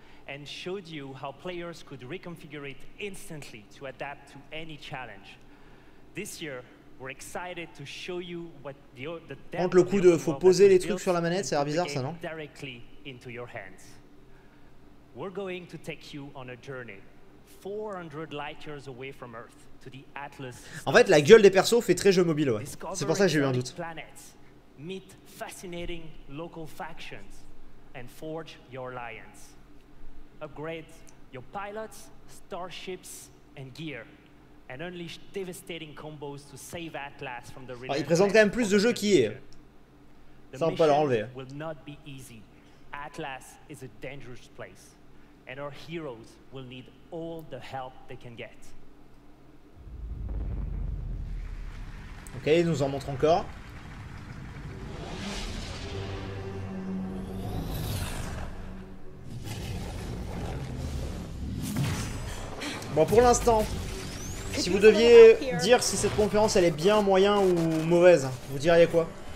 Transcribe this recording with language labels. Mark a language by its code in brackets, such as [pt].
[en] And showed you how players could reconfigure it instantly to adapt to any challenge. This year, we're excited to show you what the [fr] Prendre le coup de faut poser les trucs sur la manette, ça a l'air bizarre ça, non? [en] Directly into your hands. We're going to take you on a journey 400 light years away from Earth to the Atlas. [fr] En fait, la gueule des persos fait très jeu mobile, ouais. C'est pour ça que j'ai eu un doute. [en] Meet fascinating local factions and forge your alliance. Upgrade your pilots, starships, and gear, and unleash devastating combos to save Atlas from the [fr] Il présente quand même plus de jeux qui est. Ça on peut leur enlever. [en] Will not be easy. Atlas is a dangerous place, and our heroes will need all the help they can get. [fr] Ok, il nous en montre encore. Bon, pour l'instant, si vous deviez dire si cette conférence elle est bien, moyen ou mauvaise, vous diriez quoi?